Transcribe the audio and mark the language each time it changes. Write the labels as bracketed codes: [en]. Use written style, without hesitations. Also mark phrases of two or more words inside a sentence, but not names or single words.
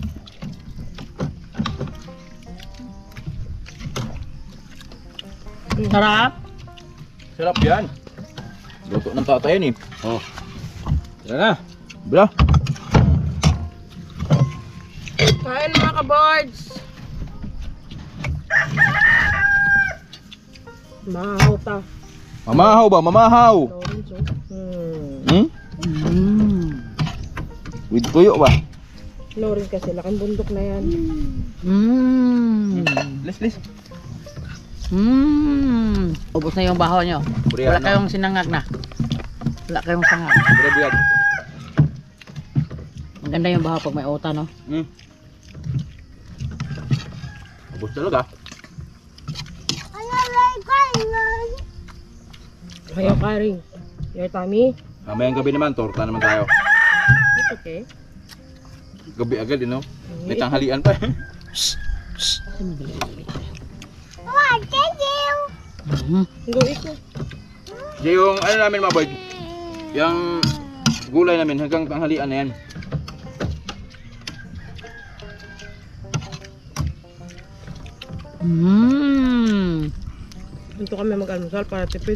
[tl] Sarap. Sarap yan. Luto ng tatay yan eh. Oh. Tara na. Bila. Kain mga ka-boards. [ceb] Mahaw ta. Mamahaw ba? Mamahaw! [tl] Lawrence, oh. With tuyo ba? Lawrence kasi laking bundok na yan. Lis. Ubos na yung bahaw nyo. Wala kayong sinangag na. Wala kayong sangag. [ceb] Buyag. [tl] Maganda yung bahaw pag may uta, no? Ubus talaga. [en] Ayaw, Karing. Your tummy? [tl] Mamayang gabi naman, torta naman tayo. [en] It's okay. [tl] Gabi agad, [en] you know? [tl] May tanghalian pa. [en] Wow, thank you. [tl] Go ikaw. Yung ano namin mga boy, yung gulay namin hanggang tanghalian na yan. Dito kami mag-almusal para tipid.